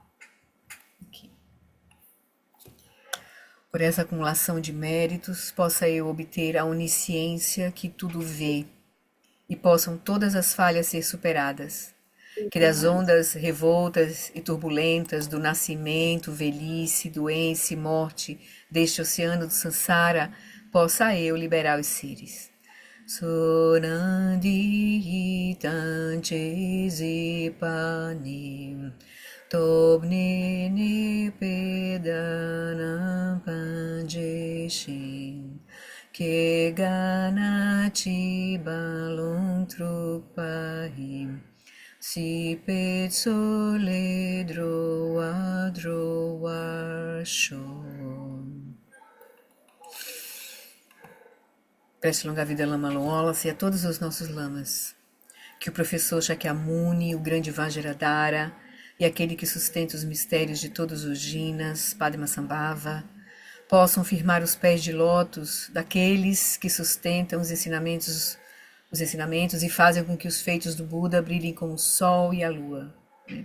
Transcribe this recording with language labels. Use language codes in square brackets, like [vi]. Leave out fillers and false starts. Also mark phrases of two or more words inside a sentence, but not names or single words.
[pt] Por essa acumulação de méritos, possa eu obter a onisciência que tudo vê, e possam todas as falhas ser superadas. Que das ondas revoltas e turbulentas do nascimento, velhice, doença e morte deste oceano do Sansara, possa eu liberar os seres. Sorandi Tanche Zipani Tobni Nipedanam Panjeshin Keganachi Balum Trupahim Si petsole droa droa shon. Preste longa vida, Lama Wallace, e a todos os nossos lamas. Que o professor Shakyamuni, o grande Vajradhara, e aquele que sustenta os mistérios de todos os jinas, Padmasambhava, possam firmar os pés de lótus daqueles que sustentam os ensinamentos e fazem com que os feitos do Buda brilhem como o sol e a lua, né?